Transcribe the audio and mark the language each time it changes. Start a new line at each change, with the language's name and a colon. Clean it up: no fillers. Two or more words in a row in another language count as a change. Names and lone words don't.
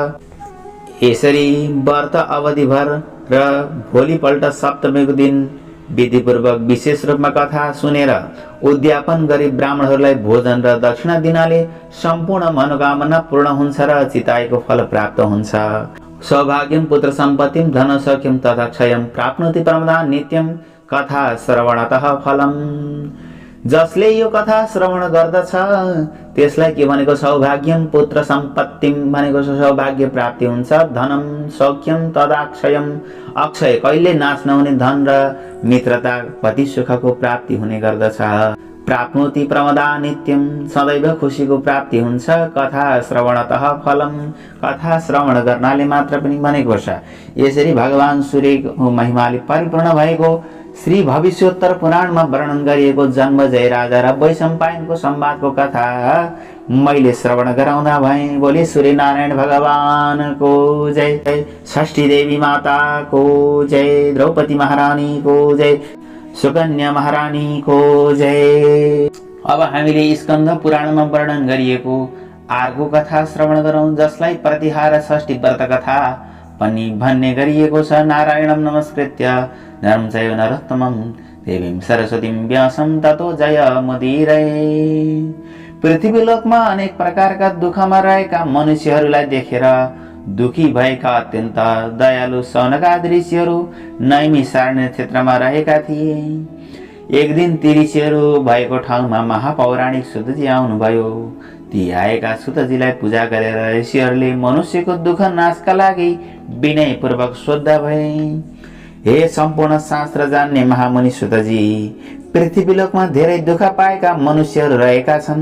Nepali: यसरी व्रत अवधिभर र भोलिपल्ट सप्तमीको दिन विधिपूर्वक विशेष रूपमा कथा सुनेर उद्यापन गरी ब्राह्मणहरूलाई भोजन र दक्षिणा दिनाले सम्पूर्ण मनोकामना पूर्ण हुन्छ र चिताएको फल प्राप्त हुन्छ।
Sanskrit: सौभाग्यम पुत्र सम्पत्तिम धन सौख्यम तथा क्षयम प्राप्नोति प्रमदान नित्यम कथा श्रवणतः फलम।
Nepali: जसले यो कथा श्रवण गर्दछ त्यसलाई के भनेको,
Sanskrit: सौभाग्यम पुत्र सम्पत्तिम
Nepali: भनेको सौभाग्य प्राप्ति हुन्छ।
Sanskrit: धनम सौख्यम तदा क्षयम,
Nepali: अक्षय कहिले नाश नहुने धन र मित्रता पति सुखको प्राप्ति हुने गर्दछ।
Sanskrit: प्राप्नोति प्रमदा नित्यम,
Nepali: सदैव खुसीको प्राप्ति हुन्छ।
Sanskrit: कथा श्रवणतः फलम,
Nepali: कथा श्रवण गर्नाले मात्र पनि भनेको छ। यसरी भगवान सूर्यको महिमाले परिपूर्ण भएको श्री भविष्योत्तर पुराणमा वर्णन गरिएको जन्मजय राजा र वैशम्पायनको संवादको कथा मैले श्रवण गराउँदा भएँ। बोले सूर्य नारायण भगवानको जय, षष्ठी देवी माताको जय, द्रौपदी महारानीको जय, सुकन्या महारानीको जय। अब हामीले स्कन्द पुराणमा वर्णन गरिएको अर्को कथा श्रवण गरौँ, जसलाई प्रतिहार षष्ठी व्रत कथा पनि भन्ने गरिएको छ।
Sanskrit: नारायणं नमस्कृत्य नरं चैव नरोत्तमं देवीं सरस्वतीं व्यासं ततो जयमुदीरये।
Nepali: पृथ्वीलोकमा अनेक प्रकारका दुःखमा रहेका मनुष्यहरूलाई देखेर दुखी भएका अत्यन्त दयालु सौनकादि ऋषिहरू नैमिषारण्य क्षेत्रमा रहेका थिए। एक दिन ती ऋषिहरू भएको ठाउँमा महापौराणिक सुतजी आउनुभयो। ती आएका सुतजीलाई पूजा गरेर ऋषिहरूले मनुष्यको दुःख नाशका लागि विनयपूर्वक सोध्दा भए, हे सम्पूर्ण शास्त्र जान्ने महामुनि सुतजी, पृथ्वीलोकमा धेरै दुःख पाएका मनुष्यहरू रहेका छन्।